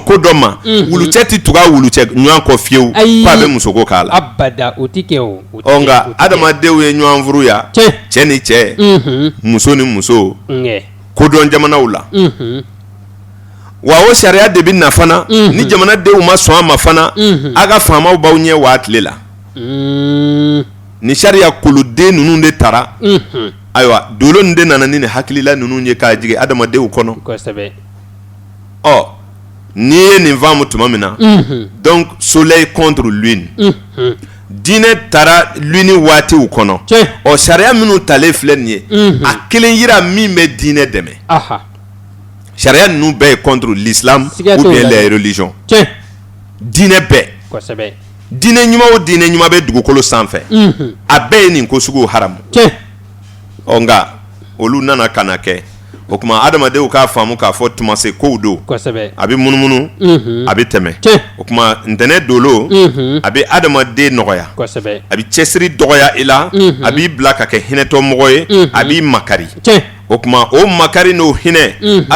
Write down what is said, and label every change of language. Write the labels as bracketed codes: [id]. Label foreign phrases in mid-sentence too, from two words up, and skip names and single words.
[bm] ko dɔ ma wulucɛ tɛ tugu a wulucɛ ɲɔgɔn kɔ fiyewu k'a bɛ musoko k'a la nka adamadenw ye ɲɔgɔn furu ya cɛ ni cɛ muso ni muso kodɔn jamanaw la wa o sariya de bɛ na fana ni jamanadenw ma sɔn a ma fana a ka faamaw b'aw ɲɛ waa tile la ni sariya koloden ninnu de taara ayiwa dolo nin de nana ni hakilila ninnu ye k'a jigin adamadenw kɔnɔ n'i ye nin faamu tuma min na [fr] donc soleil contre lune [bm] diinɛ taara luni waatiw kɔnɔ ɔ sariya minnu talen filɛ nin ye a kelen yira min bɛ diinɛ dɛmɛ sariya ninnu bɛɛ ye [fr] contre l'islam ou bien les religions [bm] diinɛ bɛɛ diinɛ ɲuman o diinɛ ɲuman bɛ dugukolo sanfɛ a bɛɛ ye nin ko sugu haramu ɔ nka olu nana ka na kɛ o tuma adamadenw k'a faamu k'a fɔ tuma se kow don a bɛ munumunu a bɛ tɛmɛ o tuma ntɛnɛn dolo a bɛ adamaden nɔgɔya a bɛ cɛsiri dɔgɔya i la a b'i bila ka kɛ hinɛtɔmɔgɔ ye a b'i makari o tuma o makari n'o hinɛ ala